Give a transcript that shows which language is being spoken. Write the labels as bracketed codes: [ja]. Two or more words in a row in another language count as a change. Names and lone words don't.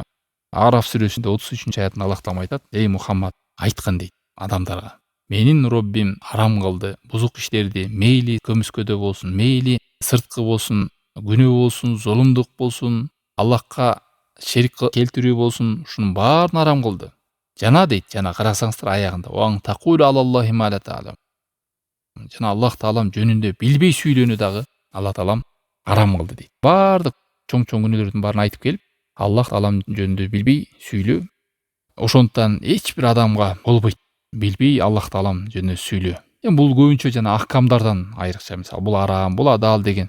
[ky] Араф сүрөсүндө 33 аятында Аллах таалам айтат: "Эй Мухаммад, айткын" дейт адамдарга. Менин Роббим арам кылды бузук иштерди, мейли көмүскөдө болсун, мейли сырткы болсун, күнөө болсун, зулумдук болсун, Аллахка шерик келтирүү болсун, ушунун баарын арам кылды. Жана дейт, жана карасаңыздар аягында, [ar] "وأن تقولوا على الله ما لا تعلمون". [ky] Жана Аллах таалам жөнүндө билбей сүйлөөнү дагы Алла таалам арам кылды дейт. Баардык чоң күнөөлөрдүн баарын айтып келип, Аллах таалам жөнүндө билбей сүйлөө. Ошондуктан эч бир адамга болбойт билбей Аллах таалам жөнүндө сүйлөө. Эми бул көбүнчө жана аккамдардан айрыкча, мисалы бул арам, бул адал деген.